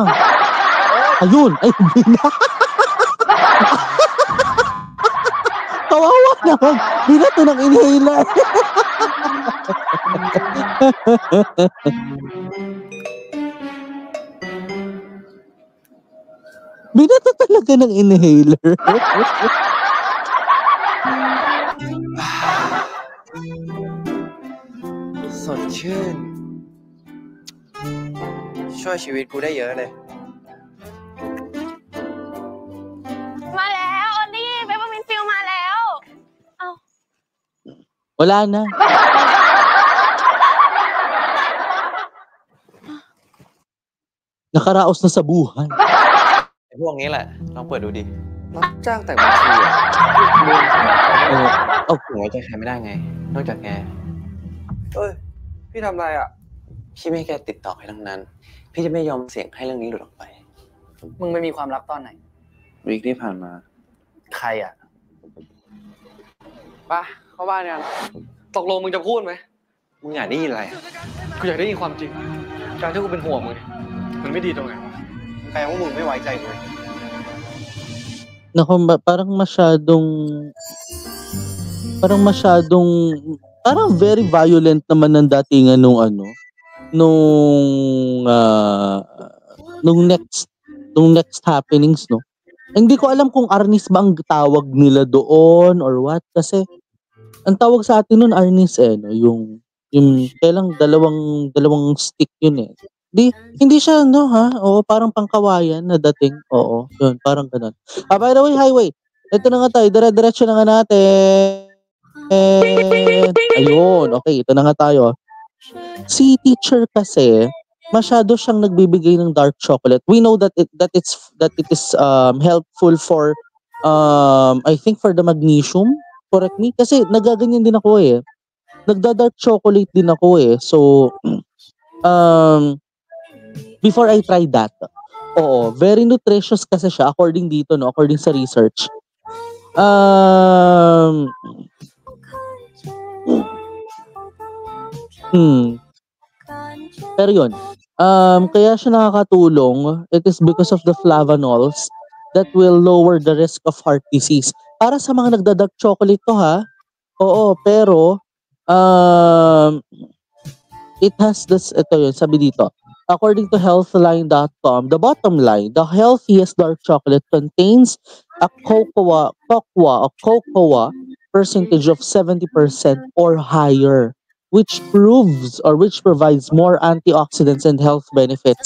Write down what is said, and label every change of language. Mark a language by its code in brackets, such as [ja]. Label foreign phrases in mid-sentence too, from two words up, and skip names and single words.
[tl] Ayun! Ay, hindi na! Kawawa naman! Binato ng inhaler! Binato talaga ng inhaler. [th] สดชื่น ช่วยชีวิตกูได้เยอะเลย มาแล้วออนนี่เปปเปอร์มินต์ฟิลมาแล้ว [tl] Wala na. Nakaraos na sa buhay. [th] ไอ้พวกนี้แหละลองเปิดดูดิรับจ้างแต่งบัญชีอ่ะหนูไว้ใจใครไม่ได้ไง นอกจากแก พี่ทำอะไรอ่ะ พี่ไม่ให้แกติดต่อใครทั้งนั้น พี่จะไม่ยอมเสี่ยงให้เรื่องนี้หลุดออกไป มึงไม่มีความลับตอนไหน วีคที่ผ่านมา ใครอ่ะ ป่ะเข้าบ้านกันตกลงมึงจะพูดไหม มึงอยากได้ยินอะไร กูอยากได้ยินความจริง การที่กูเป็นห่วงมึงมันไม่ดีตรงไหนวะแปลว่ามึงไม่ไว้ใจกู [tl] Naku, parang parang [en] very violent [tl] naman ng datingan nung [en] next happenings, [tl] no? Hindi ko alam kung Arnis ba ang tawag nila doon [en] or what, [tl] kasi ang tawag sa atin nun Arnis no, yung kailang dalawang stick yun eh. Hindi siya oo, parang pangkawayan na dating. Oo, yun, parang ganun. [en] By the way, highway. [tl] Ito na nga tayo, dire-diretso na nga natin. Ayun, okay, ito na nga tayo. Si teacher kasi, masyado siyang nagbibigay ng [en] dark chocolate. We know that it is helpful for I think for the magnesium. Correct me, [tl] kasi nagaganyan din ako eh. Nagda-dark chocolate din ako eh. [en] So before I try that, [tl] oo, [en] very nutritious [tl] kasi siya according dito, no, according sa research. Pero yun, kaya siya nakakatulong. [en] It is because of the flavonols that will lower the risk of heart disease. [tl] Para sa mga nagda-dark chocolate to ha, oo, pero [en] it has this, [tl] ito yun, sabi dito, [en] according to healthline.com, the bottom line, the healthiest dark chocolate contains a cocoa percentage of 70% or higher, which provides more antioxidants and health benefits.